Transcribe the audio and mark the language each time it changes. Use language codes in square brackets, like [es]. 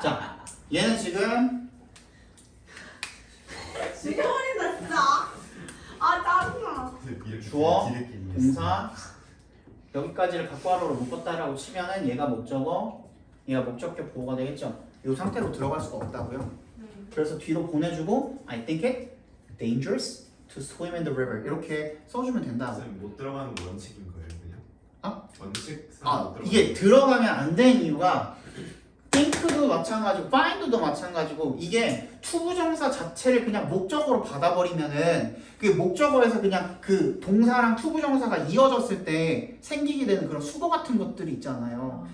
[ko] 자 얘는 지금 죽여버린다 진짜. 아 짜증나. 주어, 동사 여기까지를 각괄호로 묶었다라고 치면은 얘가 목적어, 얘가 목적격 보호가 되겠죠. 이 상태로 들어갈 수가 없다고요. 그래서 뒤로 보내주고 [en] I think it dangerous to swim in the river [ko] 이렇게 써주면 된다. 선생님 못 들어가는 원칙인 거예요 그냥? 원칙상 못 들어가는 이게 들어가면 안 되는 이유가 think도 마찬가지고 find도 마찬가지고 이게 투부정사 자체를 그냥 목적어로 받아버리면은 그 목적어에서 그냥 그 동사랑 투부정사가 이어졌을 때 생기게 되는 그런 수거 같은 것들이 있잖아요.